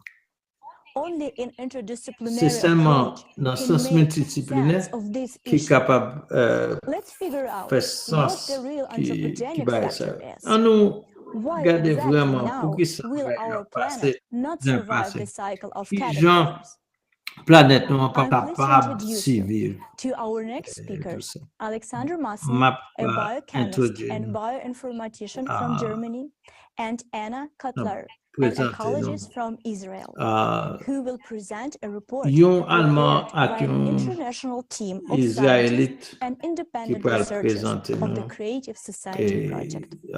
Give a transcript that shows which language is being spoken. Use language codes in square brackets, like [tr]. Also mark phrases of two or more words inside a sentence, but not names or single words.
[en] Only in interdisciplinary approach can make sense of this issue. Let's figure out what the real anthropogenic factor is. Why exactly now will our planet not survive the cycle of cataclysms? [ht] Planète nou pa kapab survivre. [en] To our next speakers, Alexander Massen, a biochemist and bioinformatician from Germany, and Anna Cutler, an ecologist from Israel, who will present a report prepared by an international team of scientists and independent researchers of the Creative Society Project.